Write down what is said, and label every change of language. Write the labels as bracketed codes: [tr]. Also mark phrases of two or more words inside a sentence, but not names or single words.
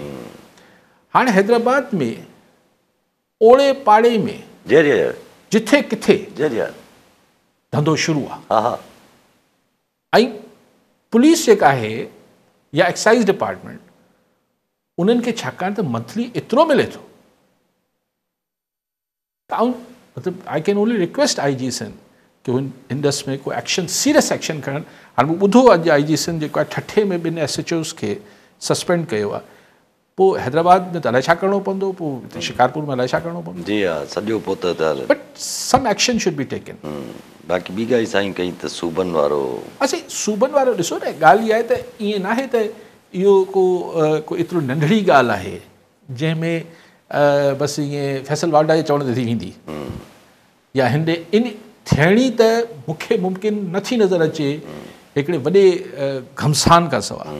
[sd] हाणे हैदराबाद में ओड़े पाड़े में जिथे किथे धंधो शुरू आहे, ऐं पुलिस जेका आहे या [en] excise department [sd] उन्हनि खे छाकाणि त मंथली एतिरो मिले थो, मतिलबु [en] I can only request [sd] IG सिंध कि हिन ॾस में को एक्शन, [en] serious action [sd] खणनि। हाणे मूं ॿुधो अॼु IG सिंध जेको आहे ठठे में ॿिनि SHOs खे सस्पेंड कयो आहे, पोइ हैदराबाद में त अलाए छा करिणो पवंदो, पोइ शिकारपुर में अलाए छा करिणो पवंदो। जी हा, सॼो पोइ त [en] But some action should be taken. [sd] बाक़ी ॿी ॻाल्हि साईं कई त सूबनि वारो, असीं सूबनि वारो ॾिसो न, ॻाल्हि इहा आहे त ईअं न आहे त इहो को एतिरो नंढड़ी ॻाल्हि आहे जंहिंमें बसि ईअं फैसल वाडा जे चवण ते थी वेंदी, या हिन इन थियणी त मूंखे मुमकिन नथी नज़र अचे हिकिड़े वॾे घमसान खां सवाइ।